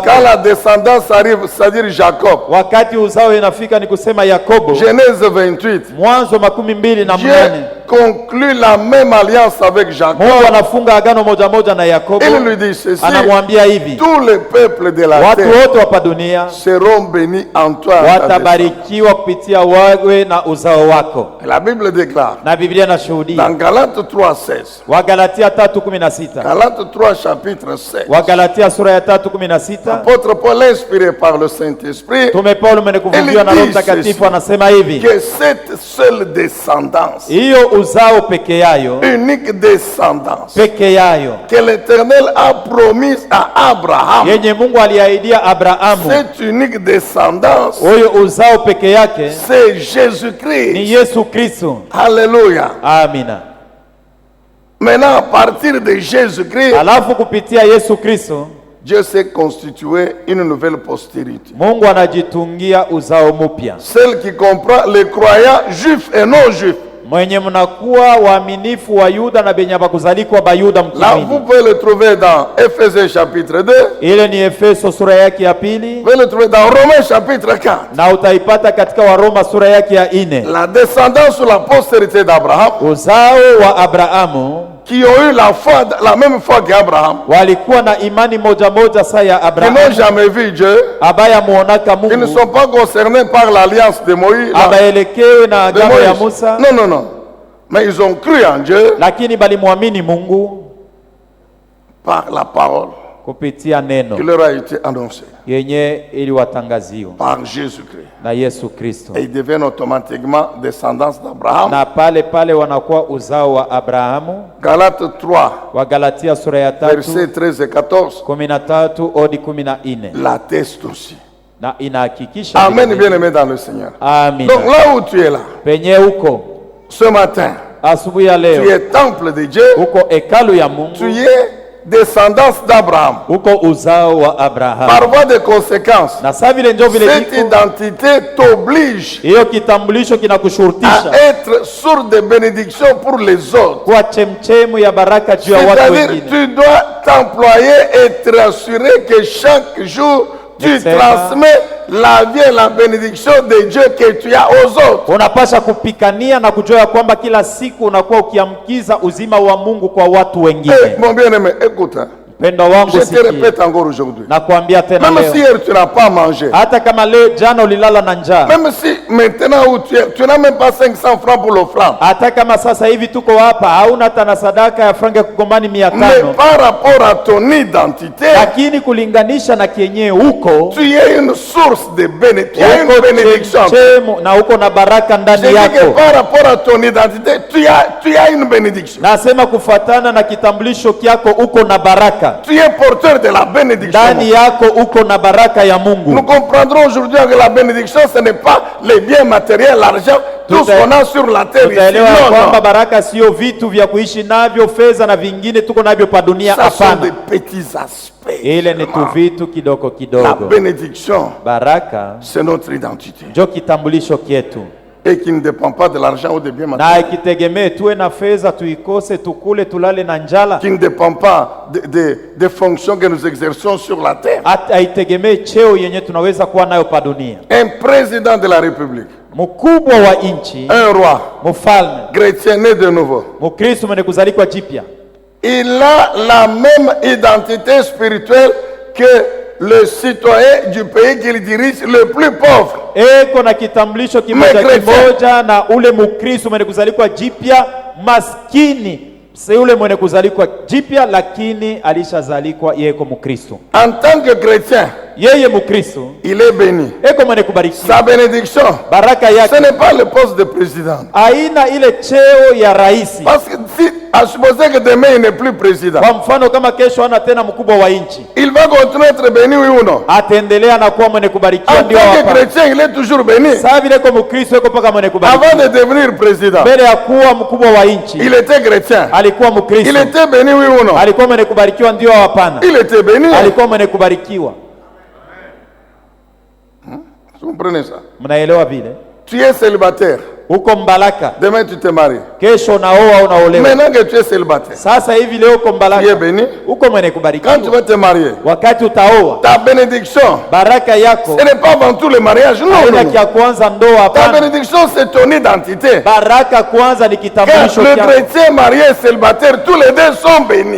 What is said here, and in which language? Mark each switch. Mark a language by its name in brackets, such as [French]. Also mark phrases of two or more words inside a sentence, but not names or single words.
[French] Quand la descendance arrive, c'est-à-dire Jacob. [Swahili] Wakati uzao inafika ni kusema Yakobo. [French] Genèse 28. [Swahili] Mwanzo [French] Dieu 28. conclut la même alliance avec Jacob. [Swahili] Mungu anafunga agano moja moja na Yakobo. [French] Il lui dit ceci, [Swahili] Anamwambia hivi, [French] tous les peuples de la [Swahili] watu [French] terre [Swahili] wote hapa dunia [French] seront bénis en toi. en ta descendance. [Swahili] watabarikiwa kupitia wewe na uzao wako. [French] La Bible déclare [Swahili] Na Biblia inashuhudia. [French] dans Galates 3:16. [Swahili] Wagalatia 3:16. [French] Galates 3 chapitre 16. [Swahili] Wagalatia sura ya 3:16. [French] Apôtre Paul, inspiré par le Saint-Esprit, [Swahili] Tume Paulo mwenye kuvuviwa na Roho Mtakatifu anasema hivi, [French] que cette seule descendance, [Swahili] hiyo uzao peke yayo, [French] unique descendance, [Swahili] peke yayo [French] que l'Éternel a promise à Abraham, [Swahili] yenye Mungu aliahidia Abrahamu, [French] cette unique descendance, [Swahili] huyo uzao peke yake [French] c'est [Swahili] ni [French] Jésus-Christ. [Swahili] Yesu Kristo. [French] Alléluia. [Swahili] Amina. [French] Maintenant, à partir de Jésus-Christ, [Swahili] Alafu kupitia Yesu Kristo [French] Dieu s'est constitué une nouvelle postérité. [Swahili] Mungu anajitungia uzao mpya, [French] Celle qui comprend les croyants juifs et non juifs. [Swahili] mwenye mnakuwa waaminifu wa Yuda na benye bakuzalikwa ba Yuda [French] Là, vous [Swahili] mkimini. [French] pouvez le trouver dans Éphésiens chapitre 2. [Swahili] Ile ni Efeso sura yake ya pili, [French] Vous pouvez le trouver dans Romains chapitre 4. [Swahili] na utaipata katika Waroma sura yake ya 4. [French] La descendance ou la postérité d'Abraham, [Swahili] Uzao wa Abrahamu [French] qui ont eu la foi, la même foi qu'Abraham, [Swahili] walikuwa na imani moja moja sa ya [French] qui n'ont [Swahili] Abrahamu, [French] jamais vu Dieu, [Swahili] abaya muonaka [French] qui ne [Swahili] Mungu, [French] sont pas concernés par l'alliance de Moïse. [Swahili] abaelekewe na [French] de [Swahili] agano ya [French] Moïse. [Swahili] Musa, [French] Non, non, non. Mais ils ont cru en Dieu [Swahili] lakini balimwamini Mungu [French] par la parole [Swahili] kupitia neno [French] qui leur a été annoncée [Swahili] yenye iliwatangaziwa [French] par Jésus-Christ. [Swahili] na Yesu Kristo, [French] Et ils deviennent automatiquement descendants d'Abraham. [Swahili] na pale pale wanakuwa uzao wa Abrahamu. [French] Galates 3, [Swahili] Wagalatia sura ya 3 [French] versets 13 et 14, [Swahili] 13 hadi 14, [French] l'attestent aussi. [Swahili] na inahakikisha [French] Amen, [Swahili] vile vile. [French] bien-aimé dans le Seigneur. [Swahili] Amina. [French] Donc là où tu es là, [Swahili] Penye huko [French] ce matin, [Swahili] asubuhi ya [French] tu [Swahili] leo [French] es temple de Dieu, [Swahili] huko hekalu ya [French] tu [Swahili] Mungu, [French] es descendance d'Abraham. [Swahili] huko uzao wa Abrahamu, [French] Par voie de conséquence, [Swahili] na saa vile ndio vile [French] cette [Swahili] iko [French] identité t'oblige [Swahili] hiyo kitambulisho [French] à [Swahili] kinakushurutisha [French] être source de bénédiction pour les autres. [Swahili] kuwa chemchemu ya baraka juu ya watu [French] C'est-à-dire, [Swahili] wengine. [French] tu dois t'employer et te rassurer que chaque jour, tu Excellent. transmets la vie et la bénédiction de Dieu que tu as aux autres. [Swahili] Unapasha kupikania na kujua ya kwamba kila siku unakuwa ukiamkiza uzima wa Mungu kwa watu wengine. [French] Et mon bien-aimé, écoute, hein, [Swahili] Mpendo wangu, [French] je te [Swahili] sikia, [French] répète encore aujourd'hui. [Swahili] na kuambia tena [French] Même si [Swahili] leo, [French] hier tu n'as pas mangé, [Swahili] hata kama leo jana ulilala na njaa, [French] même si maintenant où tu n'as même pas 500 francs pour l'offrande. [Swahili] Hata kama sasa hivi tuko hapa hauna hata na sadaka ya franga kugombani 500. [French] Mais par rapport à ton identité, [Swahili] Lakini kulinganisha na kienyewe huko, [French] tu es une source de bénédiction. Tu as une bénédiction. [Swahili] Na huko na baraka [French] Je [Swahili] ndani [French] dis que [Swahili] yako. [French] par rapport à ton identité, tu as une bénédiction. [Swahili] Nasema kufuatana na kitambulisho kyako uko na baraka. [French] Tu es porteur de la bénédiction. [Swahili] Ndani yako uko na baraka ya [French] Nous [Swahili] Mungu. [French] comprendrons aujourd'hui que la bénédiction, ce n'est pas les biens matériels, l'argent, tout ce qu'on a sur la terre ici. [Swahili] Tutaelewa kwamba [French] Non, [Swahili] baraka sio vitu vya kuishi navyo, fedha na vingine tuko navyo pa dunia. [French] ça sont des [Swahili] Hapana, [French] petits aspects. [Swahili] ile ni tu vitu kidogo [French] La [Swahili] kidogo. [French] bénédiction, [Swahili] Baraka [French] c'est notre identité. [Swahili] njo kitambulisho kietu, [French] Et qui ne dépend pas de l'argent ou des biens [Swahili] na [French] matériels. [Swahili] ikitegemee tuwe na fedha tuikose, tukule tulale na njala. [French] Qui ne dépend pas des fonctions que nous exerçons sur la terre. [Swahili] Haitegemee cheo yenye tunaweza kuwa nayo pa dunia. [French] Un président de la République, [Swahili] Mkubwa wa nchi, [French] un roi, [Swahili] mfalme [French] chrétien né de nouveau, [Swahili] Mkristo mwenye kuzalikwa jipya, [French] il a la même identité spirituelle que le citoyen du pays qu'il dirige le plus pauvre. [Swahili] eko na kitambulisho kimoja Mkristo. kimoja na ule Mkristo mwenye kuzalikwa jipya maskini. Si ule mwenye kuzalikwa jipya lakini alishazalikwa yeko Mkristo. [French] En tant que chrétien, [Swahili] Yeye Mkristo [French] il est béni. [Swahili] eko mwenye kubarikiwa. [French] Sa bénédiction, [Swahili] Baraka [French] ce [Swahili] yake [French] n'est pas le poste de président. [Swahili] aina ile cheo ya rais. [French] Parce que si, à supposer que demain il n'est plus président, [Swahili] Kwa mfano kama kesho hana tena mkubwa wa nchi, [French] il va continuer à être béni, oui ou non? [Swahili] ataendelea na kuwa mwenye kubarikiwa, [French] En [Swahili] ndio [French] tant que [Swahili] hapa. [French] chrétien, il est toujours béni. [Swahili] Sasa vile kwa Mkristo eko paka mwenye kubarikiwa. [French] Avant de devenir président, [Swahili] Mbele ya kuwa mkubwa wa nchi [French] il était chrétien. [Swahili] alikuwa [French] Il [Swahili] Mkristo. [French] était béni, oui ou non? [Swahili] Alikuwa mwenye kubarikiwa, ndio hapana? [French] Il était béni. [Swahili] Alikuwa mwenye kubarikiwa. [French] Vous comprenez ça? [Swahili] Mnaelewa vile? [French] Tu es célibataire. [Swahili] Uko mbalaka, [French] Demain, tu te maries. [Swahili] kesho unaoa unaolewa. [French] Maintenant que tu es célibataire, [Swahili] Sasa hivi leo uko [French] tu es [Swahili] mbalaka, [French] béni. [Swahili] uko mwenye [French] Quand tu [Swahili] kubarikiwa. [French] vas te marier, [Swahili] Wakati utaoa, [French] ta bénédiction, [Swahili] baraka yako [French] ce n'est pas avant tout le mariage. Non, [Swahili] haina [French] non. [Swahili] kia kwanza ndoa, [French] Ta [Swahili] hapana. [French] bénédiction, c'est ton identité. [Swahili] Baraka kwanza ni [French] Car [Swahili] kitambulisho [French] le [Swahili] chako, [French] chrétien marié et célibataire, tous les deux sont bénis.